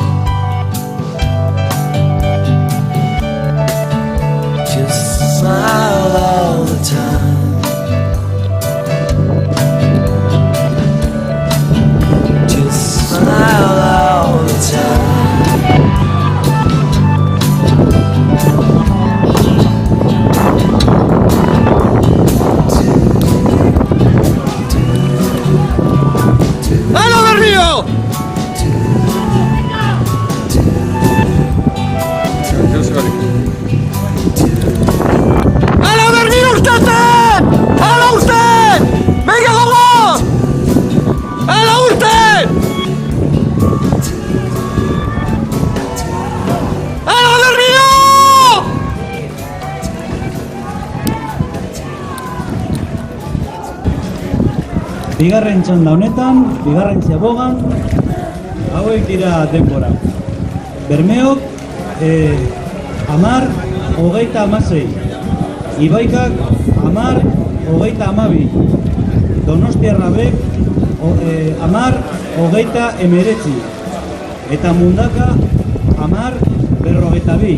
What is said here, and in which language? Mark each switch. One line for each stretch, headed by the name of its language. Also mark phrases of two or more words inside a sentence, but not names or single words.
English: Just smile all the time. Just smile all the time.
Spanish: ¡Halo del Río! ¡Halo del Río usted! ¡Halo usted! ¡Venga, vamos! ¡Halo usted! ¡Halo del Río!
Basque: Bigarren txanda honetan, bigarren ziabogan, hauek dira denbora. Bermeok, 10:26. Ibaikak, 10:22. Donostiarra bek, 10:19. Eta Mundaka, 10:52.